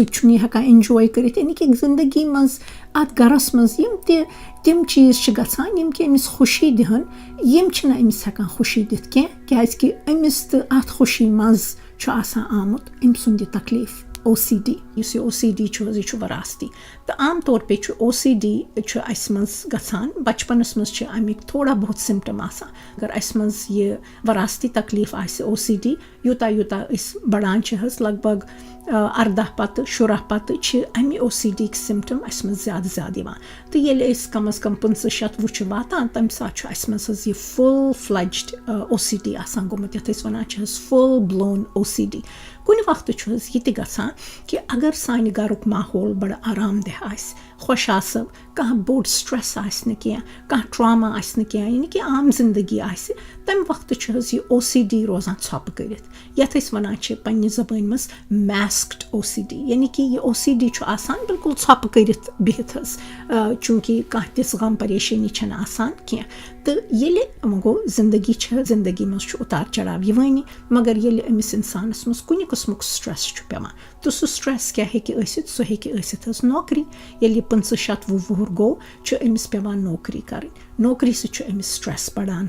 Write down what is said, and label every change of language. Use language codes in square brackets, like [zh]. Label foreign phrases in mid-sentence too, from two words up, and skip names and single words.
[ks] تہِ چھُنہٕ یہِ ہٮ۪کان اٮ۪نجاے کٔرِتھ یعنی کہِ زندگی منٛز اَتھ گَرَس منٛز یِم تہِ تِم چیٖز چھِ گژھان یِم کہِ أمِس خوشی دِہَن یِم چھِنہٕ أمِس ہٮ۪کان خوشی دِتھ کینٛہہ کیٛازِکہِ أمِس تہٕ اَتھ خوشی منٛز چھُ آسان آمُت أمۍ سُنٛد یہِ تکلیٖف OCD یُس یہِ OCD چھُ حظ یہِ چھُ وَراستی تہٕ عام طور پے چھُ OCD چھُ اَسہِ منٛز گژھان بَچپَنَس منٛز چھِ اَمِکۍ تھوڑا بہت سِمٹَم آسان اگر اَسہِ منٛز یہِ وَراستی تکلیٖف آسہِ OCD یوٗتاہ یوٗتاہ أسۍ بَڑان چھِ حظ لگ بگ 18 پَتہٕ 16 پَتہٕ چھِ اَمہِ OCD یِکۍ سِمٹَم اَسہِ منٛز زیادٕ زیادٕ یِوان تہٕ ییٚلہِ أسۍ کَم از کَم 50-60 چھِ واتان تَمہِ ساتہٕ چھُ اَسہِ منٛز حظ یہِ [en] full fledged OCD [ks] آسان گوٚمُت یَتھ أسۍ وَنان چھِ حظ [en] full blown OCD [ks] کُنہِ وقتہٕ چھُ حظ یہِ تہِ گژھان کہِ اگر سانہِ گَرُک ماحول بَڑٕ آرام دہ آسہِ خۄش آسو کانٛہہ بوٚڑ سٹرٛٮ۪س آسہِ نہٕ کینٛہہ کانٛہہ ٹرٛاما آسہِ نہٕ کینٛہہ یعنی کہِ عام زندگی آسہِ تَمہِ وقتہٕ چھُ حظ یہِ OCD روزان ژھۄپہٕ کٔرِتھ یَتھ أسۍ وَنان چھِ پنٛنہِ زبٲنۍ منٛز [en] masked OCD [ks] یعنی کہِ یہِ OCD چھُ آسان بِلکُل ژھۄپہٕ کٔرِتھ بِہِتھ حظ چوٗنٛکہِ کانٛہہ تِژھ غم پریشٲنی چھَنہٕ آسان کینٛہہ تہٕ ییٚلہِ وۄنۍ گوٚو زندگی چھِ زندگی منٛز چھُ اُتار چڑاو یِوٲنی مگر ییٚلہِ أمِس اِنسانَس منٛز کُنہِ قٕسمُک سٹرٛٮ۪س چھُ پٮ۪وان تہٕ سُہ سٹرٛٮ۪س کیٛاہ ہیٚکہِ ٲسِتھ سُہ ہیٚکہِ ٲسِتھ حظ نوکری ییٚلہِ یہِ 50-60 وُہُر گوٚو چھُ أمِس پٮ۪وان نوکری کَرٕنۍ نوکری سۭتۍ چھُ أمِس سٹرٛٮ۪س بَڑان